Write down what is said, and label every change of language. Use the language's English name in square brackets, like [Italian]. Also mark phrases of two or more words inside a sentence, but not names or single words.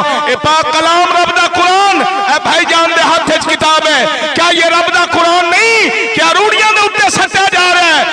[Punjabi] اے پاک کلام رب دا قرآن اے بھائی جان دے ہاتھ وچ کتاب ہے، کیا یہ رب دا قرآن نہیں؟ کیا روڑیاں دے اوتے سٹیا جا رہا ہے؟